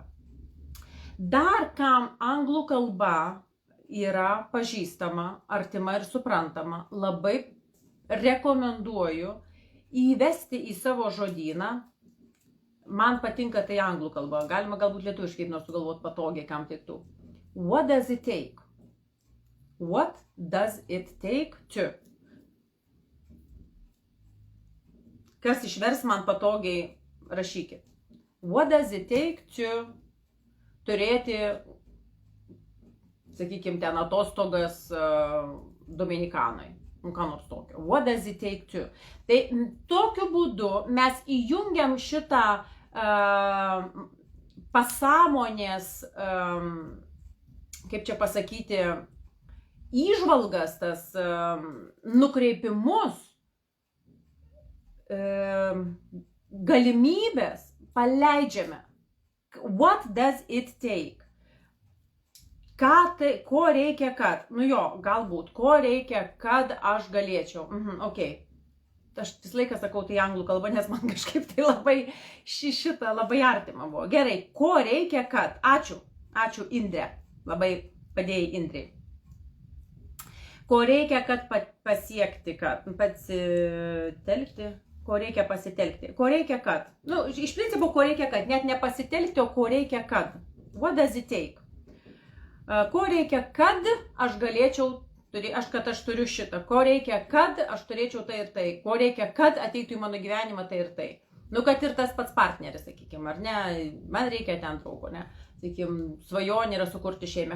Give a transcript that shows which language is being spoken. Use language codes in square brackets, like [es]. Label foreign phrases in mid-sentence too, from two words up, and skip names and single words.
[lt] Dar kam anglų kalba yra pažįstama, artima ir suprantama, labai rekomenduoju įvesti į savo žodyną. Man patinka tai anglų kalba, galima galbūt lietuviškai nors sugalvoti patogiai, kam tiktų. [en] What does it take? What does it take to? [lt] Kas išvers man patogiai, rašykit. [en] What does it take to [lt] turėti, sakykime, ten atostogas Dominikanai. Ką nors tokio. [en] What does it take to? [lt] Tai tokiu būdu mes įjungiam šitą pasąmonės, kaip čia pasakyti, įžvalgas, tas nukreipimus, galimybės paleidžiame. [en] What does it take? [lt] Ko reikia, kad? Galbūt, ko reikia, kad aš galėčiau. Okay. Aš vis laiką sakau tai anglų kalba, nes man kažkaip tai labai artima buvo. Gerai, ko reikia, kad? Ačiū Indrė. Labai padėjai Indrei. Ko reikia, kad pasiekti, kad pasitelkti? Ko reikia pasitelkti? Ko reikia, kad? Iš principo, ko reikia, kad? Net nepasitelkti, o ko reikia, kad? [en] What does it take? [lt] Ko reikia, kad aš galėčiau, kad aš turiu šitą? Ko reikia, kad aš turėčiau tai ir tai? Ko reikia, kad ateitų į mano gyvenimą tai ir tai? Kad ir tas pats partneris, sakykime, ar ne? Man reikia ten trauko, ne? Sakykime, svajonė yra sukurti šeimą.